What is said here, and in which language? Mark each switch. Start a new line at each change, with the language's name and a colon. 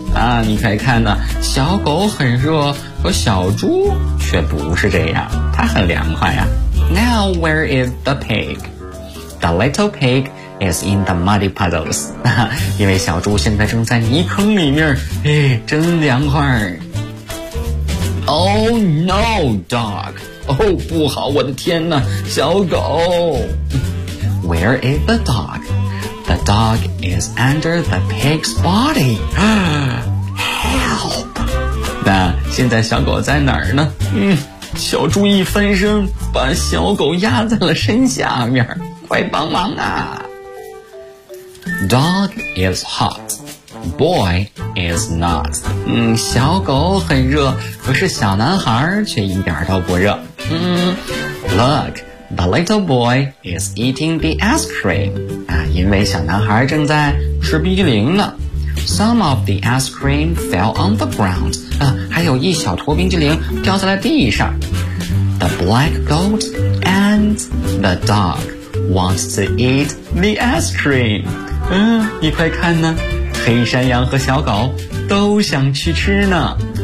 Chinese: 啊，你可以看呢，小狗很热，和小猪却不是这样，它很凉快啊。
English: Now where is the pig? The little pig is in the muddy puddles.
Chinese: 因为小猪现在正在泥坑里面，哎，真凉快。
English: Oh no, dog.
Chinese: Oh, 不好，我的天哪，小狗。
English: Where is the dog? The dog is under the pig's body. Help!
Chinese: 那现在小狗在哪儿呢？小猪一翻身，把小狗压在了身下面。快帮忙啊！
English: Dog is hot. Boy is not.
Chinese: 小狗很热，可是小男孩却一点都不热。
English: Look, the little boy is eating the ice cream.
Chinese: 因为小男孩正在吃冰激凌呢。
English: Some of the ice cream fell on the ground.
Chinese: 还有一小坨冰激凌掉在了地上。
English: The black goat and the dog wants to eat the ice cream.
Chinese: 你快看呢，黑山羊和小狗都想去吃呢。